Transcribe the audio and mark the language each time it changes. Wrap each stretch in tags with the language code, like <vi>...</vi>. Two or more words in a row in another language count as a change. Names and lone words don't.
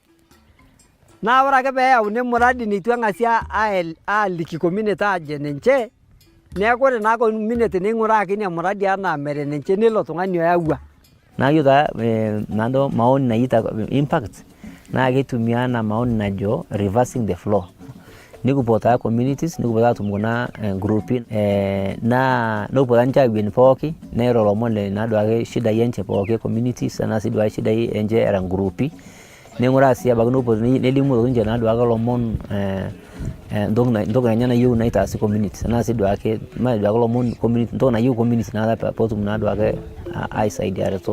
<mas>Naa ore ake peeyauni emuradi neitu eng'asi aaliki community aajo enenche, neeku ore naa community neing'uraa ake ina muradi enaa mere enenche nilo tung'ani oyawua. Naa yiolo taa naado maoni naita impact naa keitumia ena maoni najo</mas> <en>reversing the flow.</en> <mas>Nikipuo taa communities nikipuo taa atum kuna grupi naa nepuo taa ninche awen pooki neiro ilomon naaduake shidai enche pooki communities enaa sii duake shidai enche era grupi. Neing'uraa sii abaiki nepuo nelimu ninche naaduake ilomon entoki enye nayieu naitaasi community enaa sii duake ilomon community entoki nayieu community naa peetum naaduake aisaidiareto.</mas>